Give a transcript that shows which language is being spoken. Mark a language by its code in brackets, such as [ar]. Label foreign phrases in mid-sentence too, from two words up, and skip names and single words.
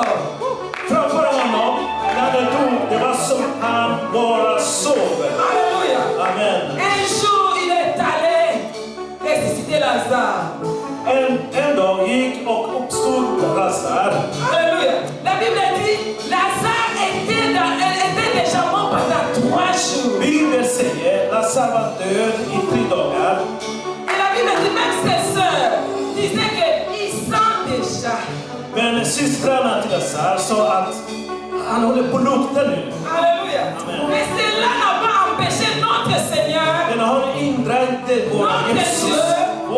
[sv] Framför honom, när det dog, det var som han bara sover. [fr] Alléluia. Amen. Un jour, il est allé ressusciter Lazare. [sv] En dag gick och uppstod Lazare. [fr] Alléluia. La Bible dit, Lazare était déjà mort pendant 3 jours. [sv] Bibeln säger Lazare var död i 3 dagar. [fr] Et la Bible dit, même ses sœurs disaient qu'il sent déjà. [sv] Men systrarna till Lazare sa att han håller på att lukta nu. [fr] Alléluia. Amen. Mais cela n'a pas empêché notre Seigneur, [sv] Den har hindrat inte vår [fr] notre Jesus. Dieu,